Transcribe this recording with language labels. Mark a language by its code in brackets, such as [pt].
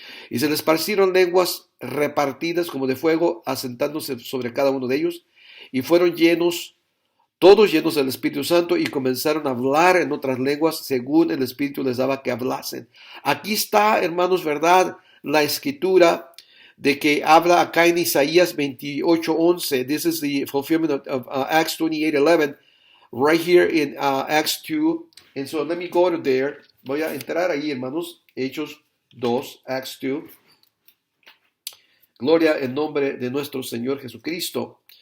[es] Y se les esparcieron lenguas repartidas como de fuego, asentándose sobre cada uno de ellos, y fueron todos llenos del Espíritu Santo, y comenzaron a hablar en otras lenguas según el Espíritu les daba que hablasen. Aquí está, hermanos, ¿verdad? La escritura de que habla acá en Isaías 28:11. [en] This is the fulfillment of Acts 28:11, right here in Acts 2. And so let me go to there. [es] Voy a entrar ahí, hermanos. Hechos 2, Acts 2. Gloria en nombre de nuestro Señor Jesucristo.